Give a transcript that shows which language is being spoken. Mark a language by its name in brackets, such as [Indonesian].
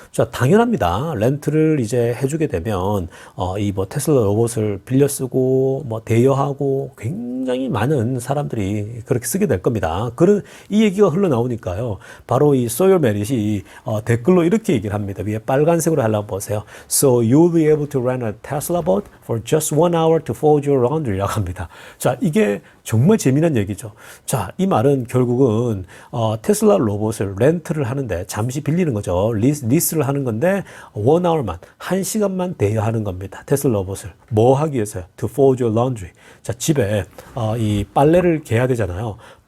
[Korean] 자, 당연합니다. 렌트를 이제 해주게 되면 이 뭐 테슬라 로봇을 빌려 쓰고 뭐 대여하고 굉장히 많은 사람들이 그렇게 쓰게 될 겁니다. 그런 이 얘기가 흘러나오니까요, 바로 이 소열 메릿이 댓글로 이렇게 얘기를 합니다. 위에 빨간색으로 하려고 보세요. [English] So you'll be able to rent a Tesla boat for just 1 hour to fold your laundry [Korean] 라고 합니다. 자, 이게 정말 재미난 얘기죠. 자, 이 말은 결국은 테슬라 로봇을 렌트를 하는데 잠시 빌리는 거죠. 리스를 하는 건데 [English] 1 hour [Korean] 만, 1시간만 대여하는 겁니다. 테슬라 로봇을. 뭐 하기 위해서요? [English] To fold your laundry. [Korean] 자, 집에 이 빨래를 개야 되잖아요.